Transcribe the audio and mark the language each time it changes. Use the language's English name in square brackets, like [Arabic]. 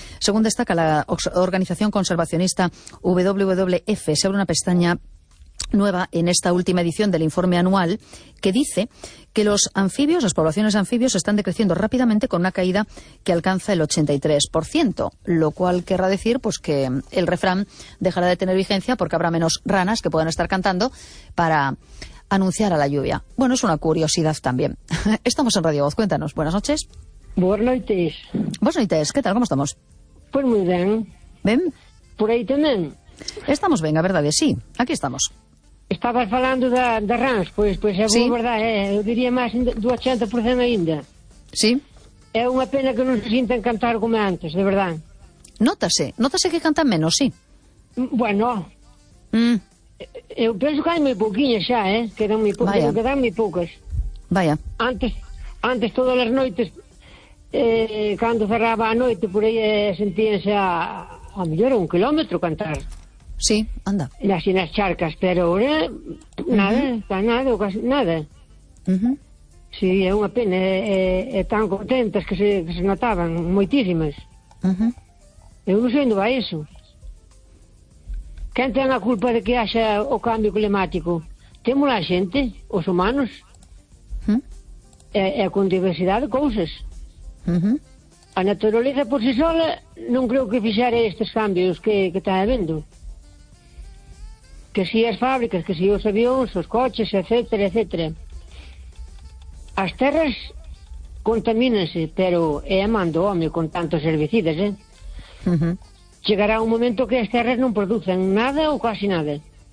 [Spanish] Según destaca la organización conservacionista WWF, se abre una pestaña nueva en esta última edición del informe anual que dice que los anfibios, las poblaciones de anfibios, están decreciendo rápidamente con una caída que alcanza el 83%, lo cual querrá decir pues que el refrán dejará de tener vigencia porque habrá menos ranas que puedan estar cantando para anunciar a la lluvia. Bueno, es una curiosidad también. Estamos en Radio Voz, cuéntanos. Buenas noches. Buenas noches. Buenas noches, ¿qué tal? ¿Cómo estamos? Pues muy bien. ¿Ven? Por ahí también. Estamos bien, a verdad, sí, aquí estamos. [Galician] Estabas falando de rans, pues é boa verdade, eu diría máis do 80% ainda. Sí. É unha pena que non se sintan cantar como antes, de verdade. Nótase que cantan menos, sí. Bueno. Eu penso que hai moi pouquinhas xa, quedan moi poucas. [Spanish] Vaya. [Galician] Antes todas as noites, cando cerraba a noite, por aí sentíanse a mellor un quilómetro cantar. [Spanish] Sí, anda. Y así en las charcas, pero ahora nada, uh-huh. Nada, casi nada. Uh-huh. Sí, es una pena, tan contentas que se notaban, muchísimas. Uh-huh. Yo no sé dónde va eso. ¿Quién tiene la culpa de que haya o cambio climático? Temos la gente, los humanos, uh-huh. Con diversidad de cosas. Uh-huh. La naturaleza por sí sola no creo que fijara estos cambios que está habiendo. [Galician] Que si as fábricas, que si os avións, os coches, etcétera, etcétera. As terras contamínanse, pero é a man do home con tantos herbicidas, Uh-huh. Chegará un momento que as terras non producen nada ou casi nada.